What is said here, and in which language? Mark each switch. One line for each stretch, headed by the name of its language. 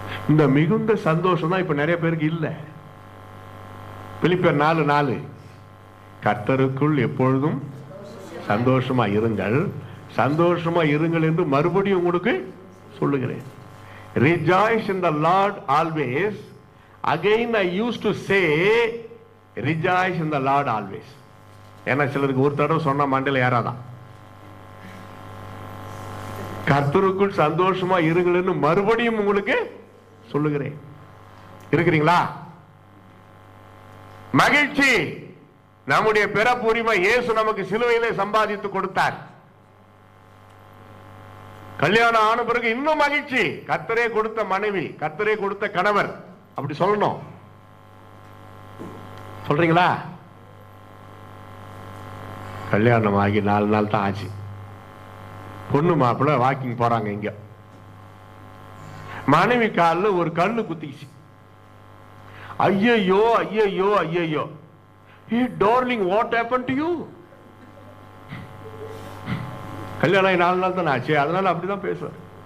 Tamil: இந்த மிகுந்த சந்தோஷம் தான் இப்ப நிறைய பேருக்கு இல்ல. பிலிப்பியர் 4:4 கர்த்தருக்குள் எப்பொழுதும் சந்தோஷமா இருங்கள், சந்தோஷமா இருங்கள் என்று மறுபடியும் உங்களுக்கு சொல்லுகிறேன்.
English: Rejoice in the Lord always. Again I used to say rejoice in the Lord always.
Tamil: ஏன்னா சிலருக்கு ஒரு தடவை சொன்ன மண்டையில ஏறாதான். கர்த்தருக்குள் சந்தோஷமா இருங்கள் மறுபடியும் உங்களுக்கு சொல்லுகிறேன். இருக்கிறீங்களா? மகிழ்ச்சி. நம்முடைய பிறப்பு உரிமை இயேசு நமக்கு சிலுவையிலே சம்பாதித்து கொடுத்தார். கல்யாணம் ஆன பிறகு இன்னும் மகிழ்ச்சி. கர்த்தரே கொடுத்த மனைவி, கர்த்தரே கொடுத்த கணவர், அப்படி சொல்லணும். சொல்றீங்களா? கல்யாணம் ஆகி 4 நாள் தான் ஆச்சு. பொண்ணு மாப்பிள்ள வாக்கிங் போறாங்க. இங்க மனைவி காலில் ஒரு கல்லு குத்திச்சு.
English: ஐயோ ஐயோ ஐயோ, hey darling, what happened to you?
Tamil: கல்யாணம் 4 நாள் தான் ஆச்சு, அதனால அப்படிதான் பேசுவார்.